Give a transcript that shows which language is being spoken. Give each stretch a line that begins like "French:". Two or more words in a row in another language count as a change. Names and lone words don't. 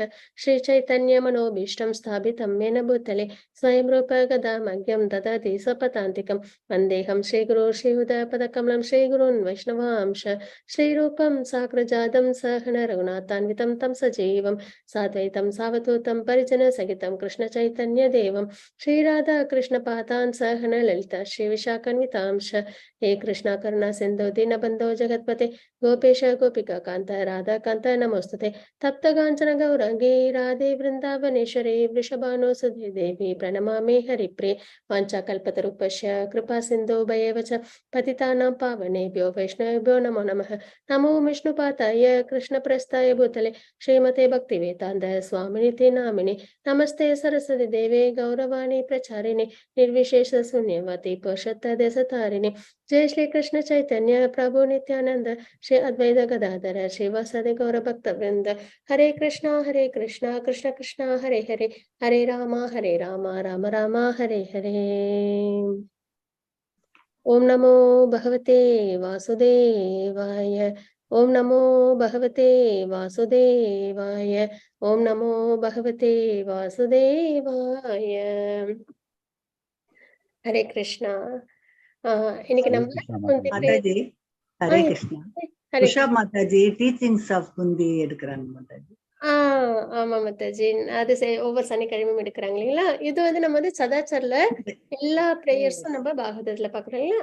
Sanskrit: श्री चैतन्य मनोऽभीष्टं स्थापितं येन भूतले स्वयं रूपः कदा मह्यं ददाति स्वपदान्तिकम् वन्देऽहं श्रीगुरोः श्रीयुतपदकमलं श्रीगुरून् वैष्णवांश्च श्रीरूपं साग्रजातं सहगण रघुनाथान्वितं तं सजीवं साद्वैतं सावधूतं परिजन सहितं कृष्ण चैतन्य देवं श्रीराधा कृष्ण पादान् सहगण ललिता श्री विशाखान्वितांश हे कृष्णा करुणा सिंधु दीनबंधो जगत्पते गोपेश गोपिका कांत राधा कांत नमोस्तुते तप्त कांचन गौरांगी राधे वृंदावनेश्वरी वृषभानो सुधे देवी प्रणमामि हरिप्रिये वाञ्छाकल्पतरुभ्यश्च कृपा सिंधु भयेव च पतितानां पावनेभ्यो वैष्णवेभ्यो नमो नमः। नमो विष्णुपादाय कृष्णप्रस्थाय भूतले श्रीमते भक्तिवेदान्त स्वामिनिति नामिने नमस्ते सरस्वती देवे गौरवाणी प्रचारिणे निर्विशेष शून्यवती पुरुषोत्तमदेशतारिणे जय श्री कृष्ण चैतन्य प्रभु नित्यानंद श्री अद्वैत गदाधर श्रीवासदि गौर भक्त वृंद हरे कृष्णा कृष्ण कृष्ण हरे हरे हरे राम राम राम हरे हरे। ओम नमो भगवते वासुदेवाय, ओम नमो भगवते वासुदेवाय, ओम नमो भगवते वासुदेवाय।
Tamil: हरे कृष्णा। இன்னைக்கு நம்ம மாதாஜி ஹரே கிருஷ்ணா. உஷா மாதாஜி டீச்சிங்ஸ் ஆஃப் குந்தி எடுக்கிறாங்க மாதாஜி. ஆமா மாதாஜி, அது ஒவ்வொரு சனிக்கிழமையும் எடுக்கிறாங்க இல்லைங்களா? இது நம்ம சதாச்சார்ல எல்லா பிரேயர்ஸும் நம்ம பாகவதத்துல பாக்குறோம் இல்லையா?